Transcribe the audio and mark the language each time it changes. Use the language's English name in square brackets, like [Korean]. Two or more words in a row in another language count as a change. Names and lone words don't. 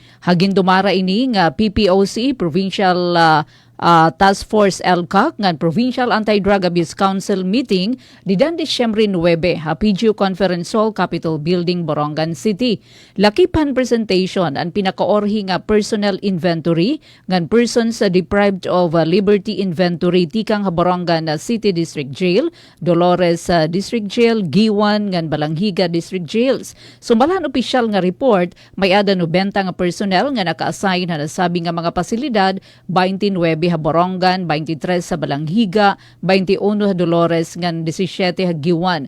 [Waray] Hagin dumara ini nga PPOC Provincial Task Force LCAC ngan Provincial Anti-Drug Abuse Council meeting di dan Disyembre 9 PGO Conference Hall Capitol Building Borongan City. Lakipan presentation ang pinakaorhi nga [English] personnel inventory [Waray] ngan [English] persons deprived of liberty inventory [Waray] tikang Borongan City District Jail, Dolores District Jail, Giwan ngan Balanghiga District Jails. Sumbalan opisyal nga report may ada 90 nga personnel nga naka-assign na nasabi nga mga pasilidad 29 Borongan, 23 sa Balanghiga, 21 Dolores ngan 17 Giwan.